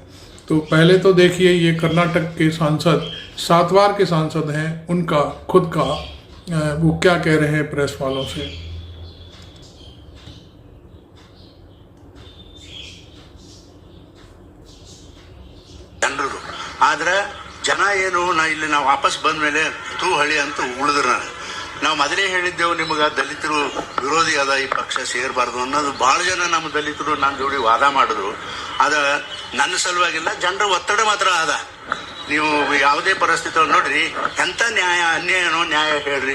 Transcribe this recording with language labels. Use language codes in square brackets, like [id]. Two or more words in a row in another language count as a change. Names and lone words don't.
[hi] तो पहले तो देखिए, ये कर्नाटक के सांसद 7 बार के सांसद हैं, उनका खुद का वो क्या कह रहे हैं प्रेस वालों से। [kn] ಆದರೆ ಜನ ಏನು ಇಲ್ಲಿ ನಾವು ವಾಪಸ್ ಬಂದ ಮೇಲೆ ತೂ ಹಳಿ ಅಂತ ಉಳಿದ್ರ ನಾವು ಮೊದಲೇ ಹೇಳಿದ್ದೆವು ನಿಮಗೆ ದಲಿತರು ವಿರೋಧಿ ಅದ, ಈ ಪಕ್ಷ ಸೇರಬಾರ್ದು ಅನ್ನೋದು ಭಾಳ ಜನ ನಮ್ಮ ದಲಿತರು ನನ್ನ ಜೋಡಿ ವಾದ ಮಾಡಿದ್ರು. ಅದ ನನ್ನ ಸಲುವಾಗಿಲ್ಲ, ಜನರ ಒತ್ತಡ ಮಾತ್ರ ಅದ. ನೀವು ಯಾವುದೇ ಪರಿಸ್ಥಿತಿ ನೋಡ್ರಿ, ಎಂಥ ನ್ಯಾಯ ಅನ್ಯಾಯನೋ ನ್ಯಾಯ ಹೇಳ್ರಿ.